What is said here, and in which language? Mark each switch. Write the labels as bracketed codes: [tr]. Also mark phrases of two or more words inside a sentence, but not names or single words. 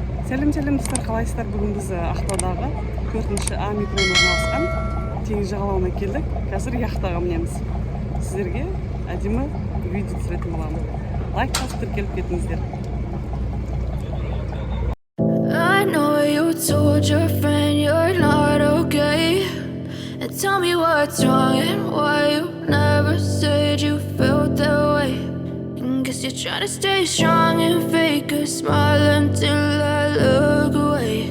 [kk] Сәлем достар, қалайсыздар? Бүгін біз Ақтаудағы 4-ші А микрорайонында орналасқан Теңіз жағалауына келдік. Қазір яхтаға мінеміз. Сіздерге әдемі видео түсіретін боламын. Лайк басып тіркеліп кетіңіздер. [en] I know you told your friend you're not okay, and tell me what's wrong and why you never said you felt that way. And guess you're trying to stay strong and fake a smile until I look away.